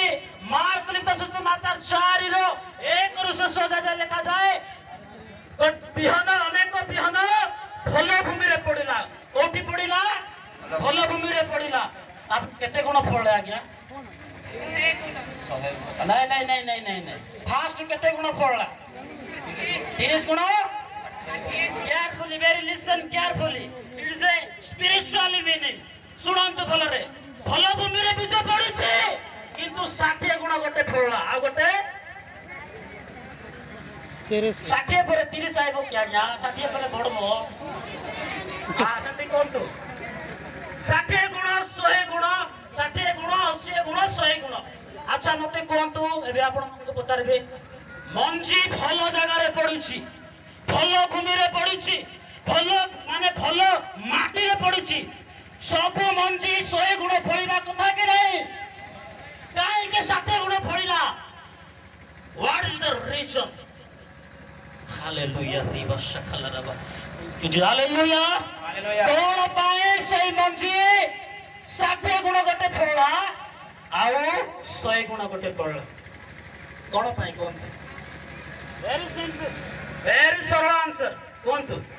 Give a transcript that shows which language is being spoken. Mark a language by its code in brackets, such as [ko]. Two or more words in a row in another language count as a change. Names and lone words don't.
[or] ମାର୍କ ଲିଖିତ ସୁସମାଚାର 4 ର 1 ରୁ ଶେଷ ଯାଏ ଲେଖାଯାଏ ବିହନ, ଅନେକ ବିହନ ଭଲ ଭୂମିରେ ପଡିଲା। କୋଉଠି ପଡିଲା? ଭଲ ଭୂମିରେ ପଡିଲା। କେତେ ଗୁଣ ଫଳେ ଆଜ୍ଞା? ନାଇଁ। ଫାଷ୍ଟ କେତେ ଗୁଣ ଫଳଲା? 30 ଗୁଣ। [en] Carefully, very listen carefully. It is a spiritual meaning. [or] ଶୁଣନ୍ତୁ ଭଲରେ। ଭଲ ଭୂମିରେ ବୀଜ ପଡିଛି କିନ୍ତୁ 60 ଗୁଣ ଗୋଟେ ଫଳଲା। ଆଉ ଗୋଟେ 60 ପରେ 30 ଆଇବ କି ଆଜ୍ଞା? 60 ପରେ ବଢବ। ସେମିତି କୁହନ୍ତୁ। 60 ଗୁଣ, 100 ଗୁଣ, 60 ଗୁଣ, 80 ଗୁଣ, 100 ଗୁଣ। ଆଚ୍ଛା ମତେ କୁହନ୍ତୁ, ଏବେ ଆପଣଙ୍କୁ ପଚାରିବେ ମଞ୍ଜି ଭଲ ଜାଗାରେ ପଡିଛି, ଭଲ ଭୂମିରେ ପଡିଛି, ଭଲ ମାଟିରେ ପଡିଛି, ସବୁ ମଞ୍ଜି 100 ଗୁଣ ଫଳିବା କଥା କି ନାହିଁ? କାହିଁକି 60 ଗୁଣ ଫଳିଲା? [en] What is the reason? Hallelujah. Hallelujah. [or] କଣ ପାଇଁ ସେଇ ମଞ୍ଜି 60 ଗୁଣ ଗୋଟେ ଫଳିଲା ଆଉ 100 ଗୁଣ ଗୋଟେ ଫଳିଲା? କଣ ପାଇଁ କୁହନ୍ତୁ? [en] very simple, [or] ଭେରି ସରଳ ଆନ୍ସର କୁହନ୍ତୁ।